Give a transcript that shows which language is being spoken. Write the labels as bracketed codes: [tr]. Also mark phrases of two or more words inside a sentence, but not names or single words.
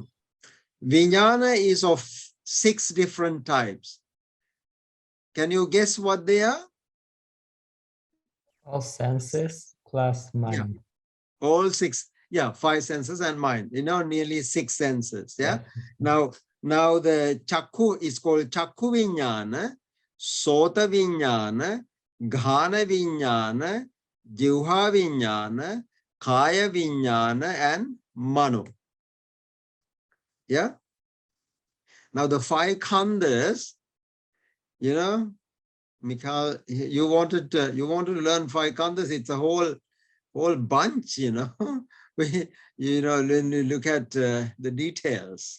[en] Vijnana is of 6 different types. Can you guess what they are? All senses plus mind. Yeah. All 6. Yeah, 5 senses and mind. Nearly 6 senses. Yeah. Now the chakku is called [pi] chakku vijnana, sota vijnana, ghana vijnana, jivha vijnana, kaya vijnana, [en] and mano. Yeah. Now the 5 khandhas, Mikhail, you wanted to learn 5 khandhas. It's a whole whole bunch, you know. When you look at the details.